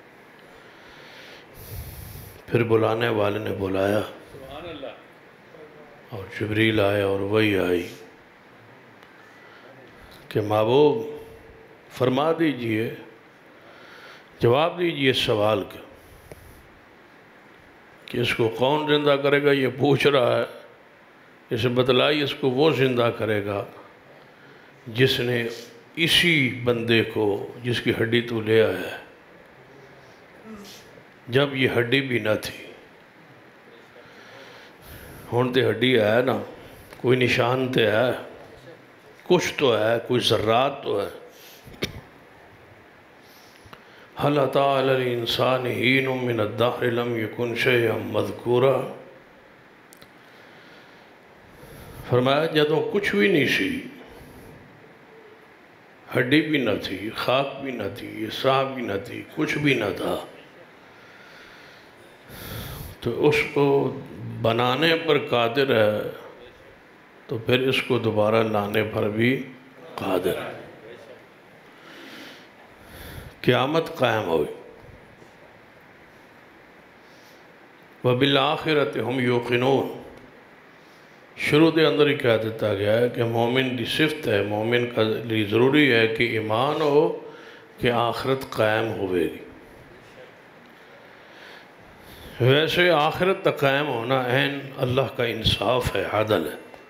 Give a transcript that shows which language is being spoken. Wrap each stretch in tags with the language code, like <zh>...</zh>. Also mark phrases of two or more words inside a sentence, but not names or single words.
<ur>پھر بلانے والے نے بلایا اور جبریل آیا اور وہی آئی کہ محبوب فرما دیجئے، جواب دیجئے اس سوال کا کہ اس کو کون زندہ کرے گا؟ یہ پوچھ رہا ہے، اسے بتلائی اس کو وہ زندہ کرے گا جس نے اسی بندے کو، جس کی ہڈی تو لے آیا ہے، جب یہ ہڈی بھی نہ تھی،</ur> <pa>ہون تے ہڈی ہے نا، کوئی نشان تے ہے،</pa> <ur>کچھ تو ہے، کوئی ذرات تو ہے۔</ur> <ar>هل أتى على الإنسان حين من الدهر لم يكن شيئا مذكورا۔</ar> <ur>فرمایا</ur> <pa>جدوں کچھ بھی نہیں سی،</pa> <ur>ہڈی بھی نہ تھی، خاک بھی نہ تھی، ساہ بھی نہ تھی، کچھ بھی نہ تھا، تو اس کو بنانے پر قادر ہے، تو پھر اس کو دوبارہ لانے پر بھی قادر ہے۔ قیامت قائم ہوئی۔</ur> <ar>وَبِالْآخِرَةِ هُمْ يُوقِنُونَ۔</ar> <pa>شروع دے اندر</pa> <ur>ہی کہہ دیتا گیا ہے کہ</ur> <pa>مومن دی صفت</pa> <ur>ہے، مومن کا لیے ضروری ہے کہ ایمان ہو کہ آخرت قائم ہوئے گی۔ ویسے آخرت تک قائم ہونا عین اللہ کا انصاف ہے، عدل ہے۔</ur>